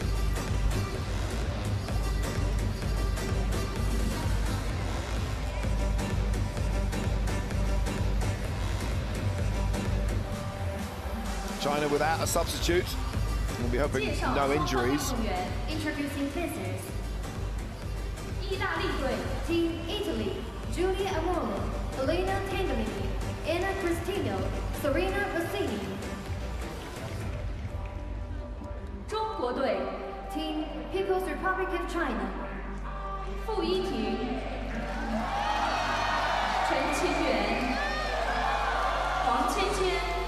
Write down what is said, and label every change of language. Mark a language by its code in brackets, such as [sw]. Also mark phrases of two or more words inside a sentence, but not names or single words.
[en] China without a substitute. We'll be hoping no injuries. Introducing fencers. [zh] 意大利队 [en] Team Italy, Giulia Amore, Elena Tangherlini, Cristino, Serena Rossini. [zh] 中国队 [en] Team People's Republic of China, [zh] 傅依婷、陈清源、黄芊芊。